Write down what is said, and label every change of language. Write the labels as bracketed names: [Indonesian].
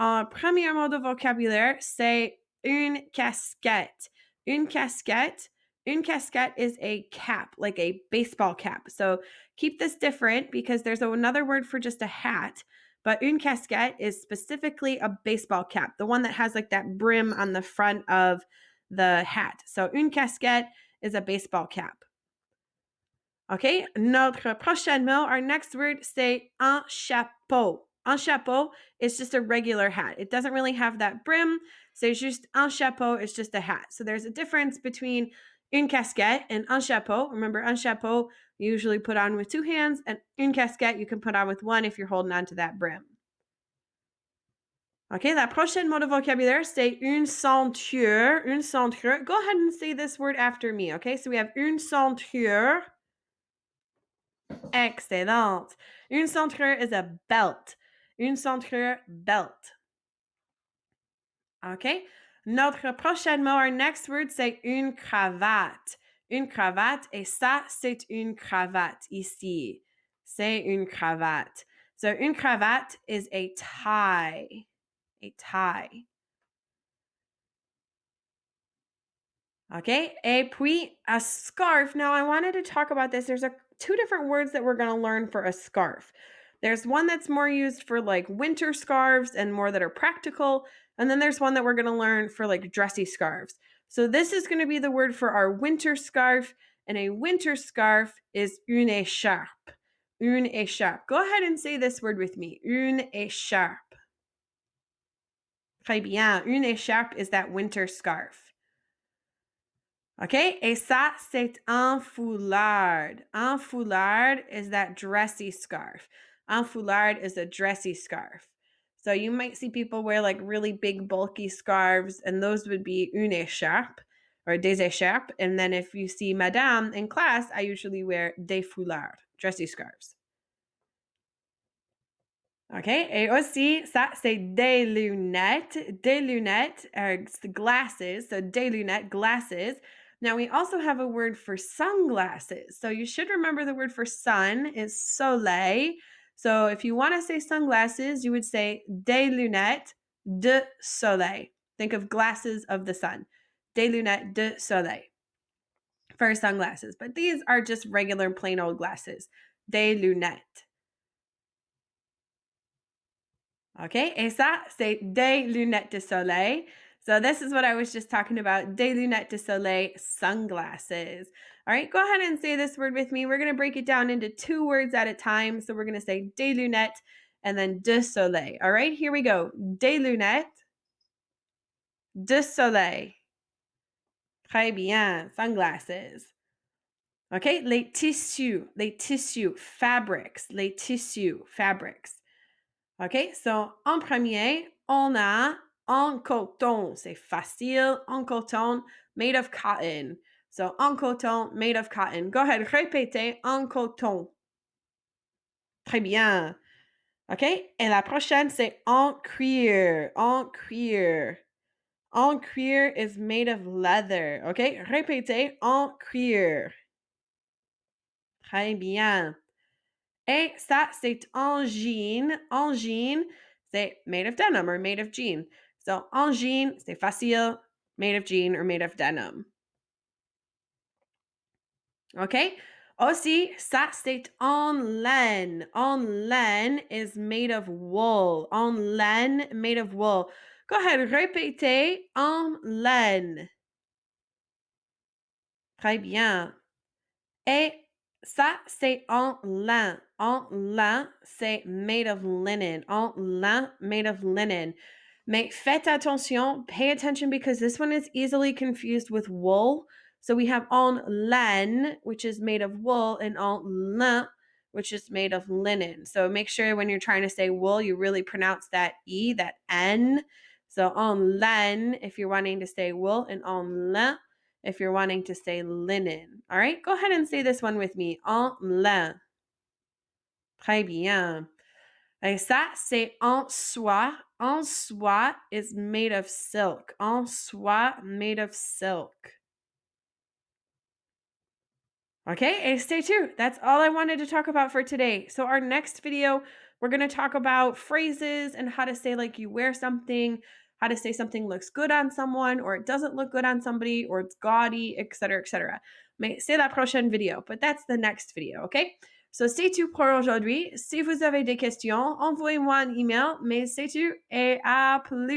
[French] Premier mot de vocabulaire, c'est une casquette. [English] Une casquette. Une casquette is a cap, like a baseball cap. So keep this different because there's another word for just a hat, but une casquette is specifically a baseball cap, the one that has like that brim on the front of the hat. So une casquette is a baseball cap. Okay, [French] notre prochain mot, [English] our next word, [French] c'est un chapeau. [English] Un chapeau is just a regular hat. It doesn't really have that brim. [French] C'est juste un chapeau, [English] it's just a hat. So there's a difference between une casquette and un chapeau. Remember, un chapeau you usually put on with two hands, and une casquette you can put on with one if you're holding on to that brim. [French] Okay, la prochaine mot de vocabulaire, c'est une ceinture. Une ceinture. [English] Go ahead and say this word after me, okay? So we have une ceinture. [French] Excellent. [English] Une ceinture is a belt. Une ceinture, belt. Okay? [French] Notre prochain mot, our next word, c'est une cravate. Une cravate, et ça, c'est une cravate ici. C'est une cravate. [English] So, une cravate is a tie. A tie. Okay? [French] Et puis, [English] a scarf. Now, I wanted to talk about this. There's two different words that we're going to learn for a scarf. There's one that's more used for like winter scarves and more that are practical. And then there's one that we're going to learn for like dressy scarves. So this is going to be the word for our winter scarf. And a winter scarf is une écharpe. [French] Une écharpe. [English] Go ahead and say this word with me. [French] Une écharpe. Très bien. [English] Une écharpe is that winter scarf. Okay, [French] et ça, c'est un foulard. [English] Un foulard is that dressy scarf. Un foulard is a dressy scarf. So you might see people wear like really big bulky scarves, and those would be une écharpe or des écharpes. And then if you see madame in class, I usually wear des foulards, dressy scarves. Okay, [French] et aussi, ça, c'est des lunettes. [English] Des lunettes are glasses, so des lunettes, glasses. Now, we also have a word for sunglasses. So you should remember the word for sun is soleil. So if you want to say sunglasses, you would say des lunettes de soleil. Think of glasses of the sun. Des lunettes de soleil for sunglasses. But these are just regular plain old glasses. [French] Des lunettes. [English] Okay, [French] et ça, c'est des lunettes de soleil. [English] So this is what I was just talking about, des lunettes de soleil, sunglasses. All right, go ahead and say this word with me. We're going to break it down into two words at a time. So we're going to say des lunettes and then de soleil. All right, here we go. [French] Des lunettes de soleil. Très bien, [English] sunglasses. Okay, [French] les tissus, [English] fabrics, [French] les tissus, fabrics. [English] OK, [French] so en premier, on a en coton. C'est facile. [English] En coton, made of cotton. So en coton, made of cotton. Go ahead, [French] répétez en coton. Très bien. OK, et la prochaine, c'est en cuir. En cuir. [English] En cuir is made of leather. OK, [French] répétez en cuir. Très bien. Et ça, c'est en jean. En jean, c'est [English] made of denim or made of jean. So, en jean, [French] c'est facile, [English] made of jean or made of denim. OK? [French] Aussi, ça, c'est en laine. [English] En laine is made of wool. En laine, made of wool. Go ahead, [French] répétez en laine. Très bien. Et Ça, c'est en lin. En lin, c'est [English] made of linen. En lin, made of linen. [French] Mais faites attention, [English] pay attention because this one is easily confused with wool. So we have en laine, which is made of wool, and en lin, which is made of linen. So make sure when you're trying to say wool, you really pronounce that E, that N. So en laine, if you're wanting to say wool, and en lin, if you're wanting to say linen. All right, go ahead and say this one with me. [French] En lin. Très bien. Et ça, c'est en soie. En soie [English] is made of silk. En soie, made of silk. Okay, and stay tuned. That's all I wanted to talk about for today. So our next video, we're going to talk about phrases and how to say like you wear something, how to say something looks good on someone or it doesn't look good on somebody or it's gaudy, etc., etc. [French] Mais c'est la prochaine video, [English] but that's the next video, okay? So [French] c'est tout pour aujourd'hui. Si vous avez des questions, envoyez-moi un email, mais c'est tout et à plus.